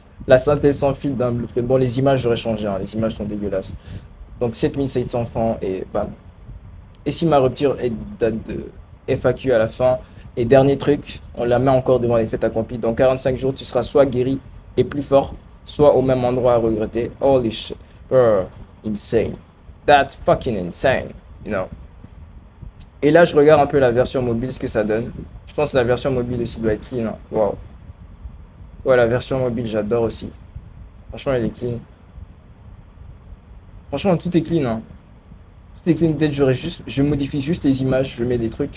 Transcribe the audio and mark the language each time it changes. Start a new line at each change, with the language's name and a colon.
French: La synthèse sans fil d'un blueprint. Bon, les images, j'aurais changé, hein, les images sont dégueulasses. Donc 7700 francs et bam. Et si ma rupture est date de FAQ à la fin. Et dernier truc, on la met encore devant les faits accomplis. Dans 45 jours, tu seras soit guéri et plus fort, soit au même endroit à regretter.
English: Holy shit. Bro, insane. That's fucking insane, you know.
French: Et là, je regarde un peu la version mobile, ce que ça donne. Je pense que la version mobile aussi doit être clean, hein. Wow. Ouais, la version mobile, j'adore aussi. Franchement, elle est clean. Franchement, tout est clean, hein. Tout est clean. Peut-être je modifie juste les images, je mets des trucs.